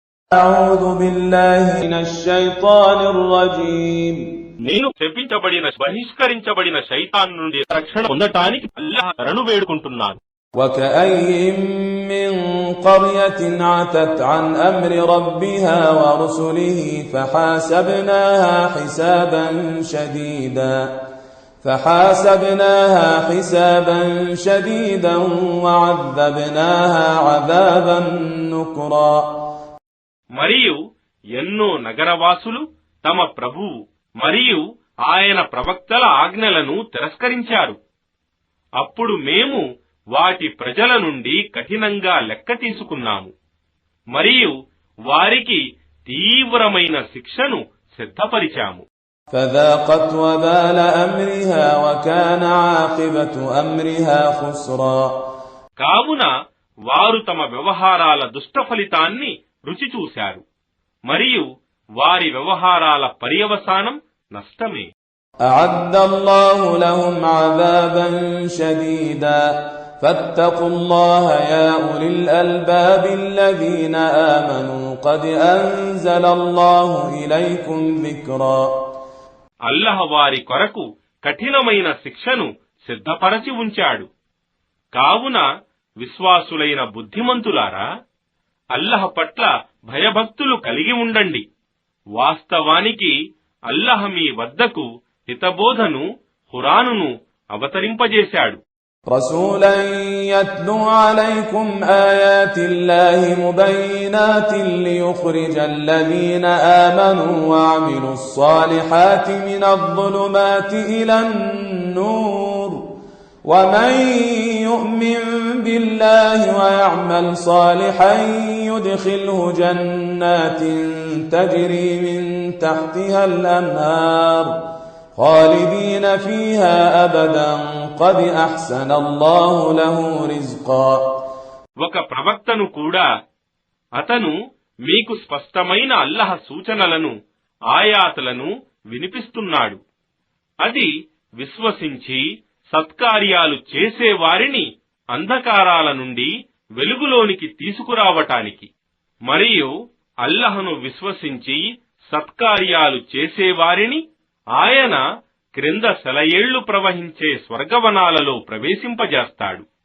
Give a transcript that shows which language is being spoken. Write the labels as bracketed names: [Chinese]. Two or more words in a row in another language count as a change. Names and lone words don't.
[Arabic] أعوذ بالله من الشيطان الرجيم [Telugu] నేను శపించబడిన బహిష్కరించబడిన శైతాన్ నుండి రక్షణ పొందటానికి అల్లాహ్ శరణు వేడుకుంటున్నాను. [Arabic] وكأين من قرية عتت عن أمر ربها ورسله فحاسبناها حسابا شديدا وعذبناها عذابا نكرا. [Telugu] మరియు ఎన్నో నగరవాసులు తమ ప్రభువు మరియు ఆయన ప్రవక్తల ఆజ్ఞలను తిరస్కరించారు. అప్పుడు మేము వాటి ప్రజల నుండి కఠినంగా లెక్క తీసుకున్నాము మరియు వారికి తీవ్రమైన శిక్షను సిద్ధపరిచాము. [Arabic] فذاقت وبال أمرها وكان عاقبة أمرها خسرا. [Telugu] కావున వారు తమ వ్యవహారాల దుష్ట ఫలితాన్ని రుచి చూశారు మరియు వారి వ్యవహారాల పర్యవసానం నష్టమే. [Arabic] أعد الله لهم عذابا شديدا فاتقوا الله يا أولي الألباب الذين آمنوا قد أنزل الله إليكم ذكرا. [Telugu] అల్లాహ్ వారి కొరకు కఠినమైన శిక్షను సిద్ధపరచి ఉంచాడు. కావున విశ్వాసులైన బుద్ధిమంతులారా, అల్లాహ్ పట్ల భయభక్తులు కలిగి ఉండండి. వాస్తవానికి అల్లాహ్ మీ వద్దకు హితబోధను ఖురానును అవతరింపజేశాడు. [Arabic] رسولا يتلو عليكم آيات الله مبينات ليخرج الذين آمنوا وعملوا الصالحات من الظلمات إلى النور ومن يؤمن بالله ويعمل صالحا يدخله جنات تجري من تحتها الأنهار خالدين فيها أبدا قد أحسن الله له رزقا. [Telugu] ఒక ప్రవక్తను కూడా అతను మీకు స్పష్టమైన అల్లాహ్ సూచనలను ఆయాతులను వినిపిస్తున్నాడు. అది విశ్వసించి సత్కార్యాలు చేసేవారిని అంధకారాల నుండి వెలుగులోనికి తీసుకురావటానికి మరియు అల్లాహ్ను విశ్వసించి సత్కార్యాలు చేసేవారిని ఆయన క్రింద సెలయేళ్లు ప్రవహించే స్వర్గవనాలలో ప్రవేశింపజేస్తాడు.